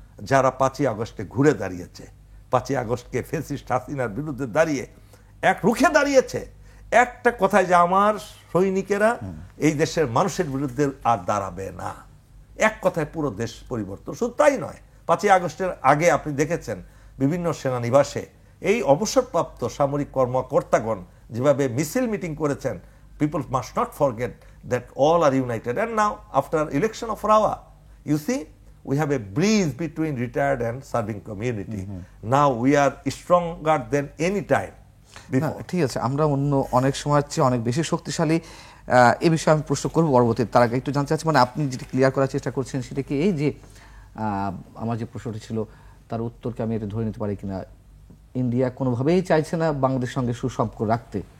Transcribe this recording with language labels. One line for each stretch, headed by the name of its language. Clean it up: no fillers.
Bangla: যারা 5ই আগস্টে ঘুরে দাঁড়িয়েছে, 5ই আগস্টকে ফ্যাসিস্ট হাসিনার বিরুদ্ধে দাঁড়িয়ে রুখে দাঁড়িয়েছে, একটা কথায় যে আমার সৈনিকেরা এই দেশের মানুষের বিরুদ্ধে আর দাঁড়াবে না, এক কথায় পুরো দেশ পরিবর্তন। শুধু তাই নয়, 5ই আগস্টের আগে আপনি দেখেছেন বিভিন্ন সেনানিবাসে এই অবসরপ্রাপ্ত সামরিক কর্মকর্তাগণ যেভাবে মিছিল মিটিং করেছেন।
English: People must not forget that all are united. And now, after election of Rawa, you see, we have a breeze between retired and serving community. Now we are stronger than any time before.
Bangla: ঠিক আছে, আমরা অন্য অনেক সময়ের চেয়ে অনেক বেশি শক্তিশালী। এ বিষয়ে আমি প্রশ্ন করবো পরবর্তীতে। তার আগে একটু জানতে চাচ্ছি, মানে আপনি যেটা ক্লিয়ার করার চেষ্টা করছেন সেটা কি এই যে আমার যে প্রশ্নটি ছিল তার উত্তরকে আমি এটা ধরে নিতে পারি কিনা, ইন্ডিয়া কোনোভাবেই চাইছে না বাংলাদেশের সঙ্গে সুসম্পর্ক রাখতে?